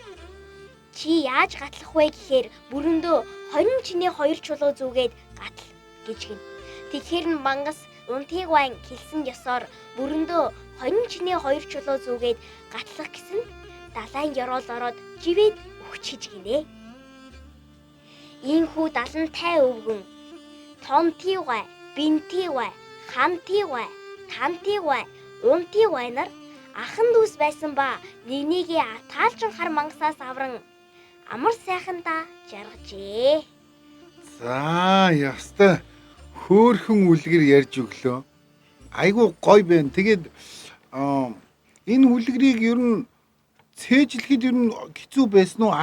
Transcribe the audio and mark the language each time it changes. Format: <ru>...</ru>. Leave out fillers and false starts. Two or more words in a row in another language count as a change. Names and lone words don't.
<mn>Чи яаж гатлах вэ гэхээр бүрөндөө 20 чинээ 2 чулуу зүгээд гатал" гэж гин. Тэгэхээр нь мангас унтын вайн хэлсэн ёсоор бүрөндөө 20 чинээ 2 чулуу зүгээд гатлах гэсэн далайн ёроол ороод живэд өгчиж гинэ. Ийхүү далантай өвгөн тонтын вай, бинтийн вай, хантын вай, тантын вай, унтын вай нар ахан дүүс байсан ба нэгнийгээ атаалжин хар мангасаас авран амар сайхандаа жаргажээ. За ястай хөөхөн үлгэр ярьж өглөө. Айгуу гоё байна. Тэгээд энэ үлгэрийг ер нь цээжлэхэд ер нь хэцүү байсан уу?</mn>